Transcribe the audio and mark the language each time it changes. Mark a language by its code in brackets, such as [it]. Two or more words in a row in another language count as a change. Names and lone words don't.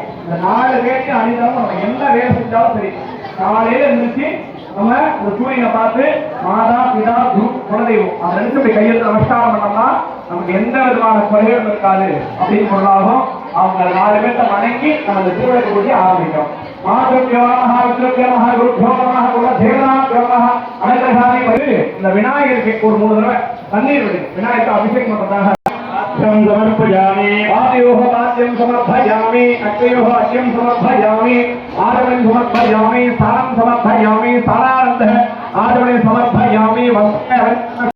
[ta] இந்த 4 வேதத்தை அணிந்தாலும் நம்ம என்ன வேலை செஞ்சாலும் சரி, காலையில இருந்துச்சு நம்ம இந்த சூரியனை பார்த்து மாதா பிதா குரு குலதெய்வம் அதை நினைச்சு இப்படி கையெழுத்து நமஸ்காரம் பண்ணோம்னா நமக்கு எந்த விதமான குறையும் இருக்காது அப்படின்னு சொல்லலாகும். அவங்க 4 பேர்த்த வணங்கி நம்ம இந்த திருவிழாக்கு கூட்டி ஆரம்பிக்கிறோம். இந்த விநாயகருக்கு ஒரு 3 தடவை தண்ணீர் விடுங்க. விநாயகருக்கு அபிஷேகம் பண்றதாக समर्पयामि। [sa] आदयोः पाद्यं समर्पयामि, अक्षयोः अर्घ्यं समर्पयामि, आचमनं समर्पयामि, सारं समर्पयामि, सारानन्दः आचमनं समर्पयामि।